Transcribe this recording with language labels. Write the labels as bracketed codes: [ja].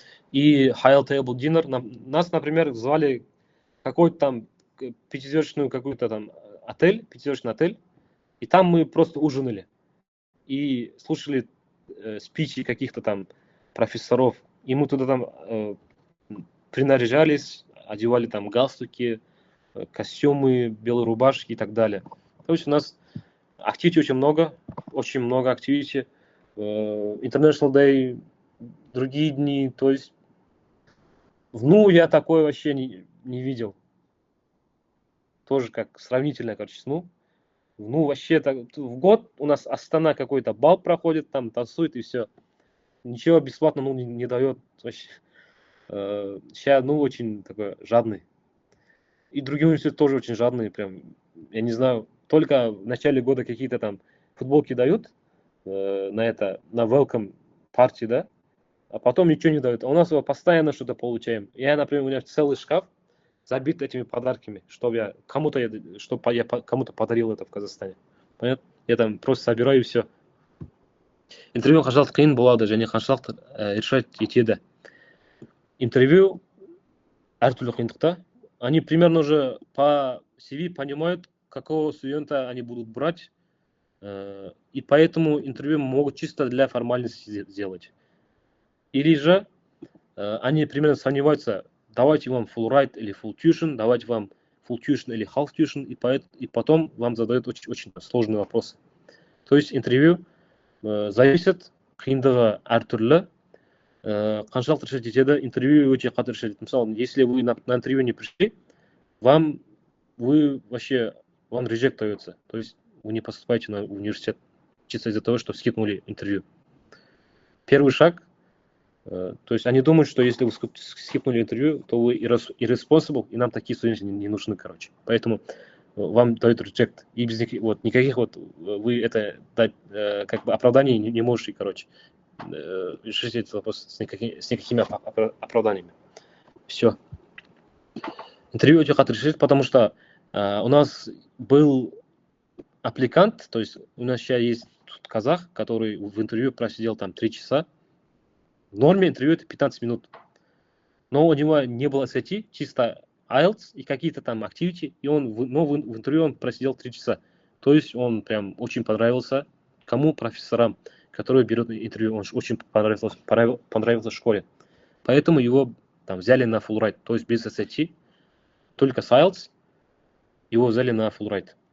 [ru] И High Table Dinner, нас, например, звали какой-то там пятизвездочный какой-то там отель, пятизвездочный отель, и там мы просто ужинали и слушали спичи каких-то там профессоров, и мы туда там принаряжались, одевали там галстуки, костюмы, белые рубашки и так далее. То есть у нас активити очень много активити, International Day, другие дни, то есть я такое вообще не видел. Тоже как сравнительно, короче, вообще так, в год у нас Астана какой-то бал проходит, там танцует и все. Ничего бесплатно не дает вообще. Сейчас, очень такой жадный. И другие университеты тоже очень жадные, прям, я не знаю, только в начале года какие-то там футболки дают на welcome party, да, а потом ничего не дают. А у нас постоянно что-то получаем. Например, у меня целый шкаф забит этими подарками, чтобы я кому-то подарил это в Казахстане. Понятно? Я там просто собираю и все. [kk] Интервью қаншалықты қиын болады және қаншалықты решать етеді. Интервью әртүрлі қиындықта. [ru] Они примерно уже по CV понимают, какого студента они будут брать, и поэтому интервью могут чисто для формальности сделать. Или же они примерно сомневаются, давайте вам full ride или full tuition, давайте вам full tuition или half tuition, и потом вам задают очень сложные вопросы. То есть интервью зависит, [kk] қиындығы әртүрлі, қаншалықты решать етеді, интервью өте қатты решать етеді. [ru] Мысалы, если вы на интервью не пришли, вам reject дается. То есть вы не поступаете на университет чисто из-за того, что скипнули интервью. Первый шаг, то есть они думают, что если вы скипнули интервью, то вы irresponsible, и нам такие студенты не нужны, короче. Поэтому вам дают reject. И без никаких вы это дать как бы оправданий не можете, короче, решить этот вопрос с никакими оправданиями. Все. Интервью очень хотят решить, потому что у нас был аппликант, то есть у нас сейчас есть казах, который в интервью просидел там 3 часа. В норме интервью это 15 минут. Но у него не было SAT, чисто IELTS и какие-то там activity, и в интервью он просидел 3 часа. То есть он прям очень понравился кому? Профессорам, которые берут интервью, он очень понравился в школе. Поэтому его там взяли на full ride, то есть без SAT, только с IELTS, его взяли на full ride.